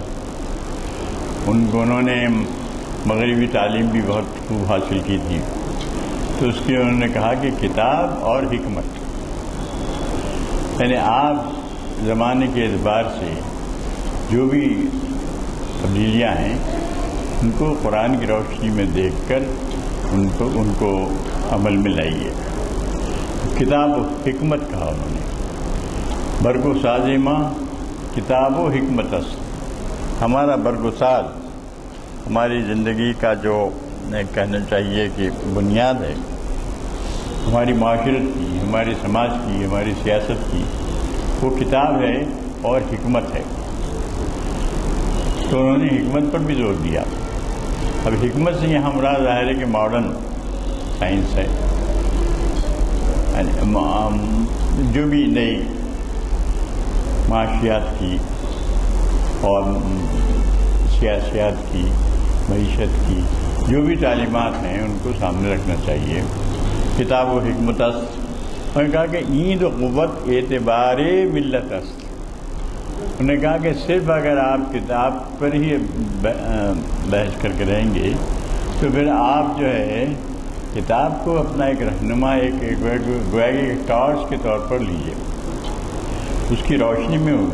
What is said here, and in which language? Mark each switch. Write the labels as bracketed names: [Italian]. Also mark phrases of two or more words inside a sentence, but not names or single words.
[Urdu] انہوں نے مغربی تعلیم بھی بہت خوب حاصل کی تھی، تو اس کے انہوں نے کہا کہ کتاب اور حکمت، یعنی آپ زمانے کے اعتبار سے جو بھی تبدیلیاں ہیں ان کو قرآن کی روشنی میں دیکھ کر ان کو عمل میں لائیے. کتاب و حکمت کہا انہوں نے. [Persian] برگ و ساز ماں کتاب و حکمت است. [Urdu] ہمارا برگ و ساز، ہماری زندگی کا جو کہنا چاہیے کہ بنیاد ہے، ہماری معاشرت کی، ہمارے سماج کی، ہماری سیاست کی، وہ کتاب ہے اور حکمت ہے. تو انہوں نے حکمت پر بھی زور دیا. اب حکمت سے یہاں مراد ظاہر ہے کہ [English] modern science [Urdu] ہے، جو بھی نئی معاشیات کی اور سیاسیات کی، معیشت کی جو بھی تعلیمات ہیں ان کو سامنے رکھنا چاہیے. [Persian] کتاب و حکمت است. [Urdu] انہوں نے کہا کہ [Persian] ایند و قوت اعتبار ملت است. [Urdu] انہوں نے کہا کہ صرف اگر آپ کتاب پر ہی بحث کر کے رہیں گے تو پھر آپ جو ہے کتاب کو اپنا ایک رہنما، ایک گویا کہ ایک ٹارچ کے طور پر لیجیے، اس کی روشنی میں ہو.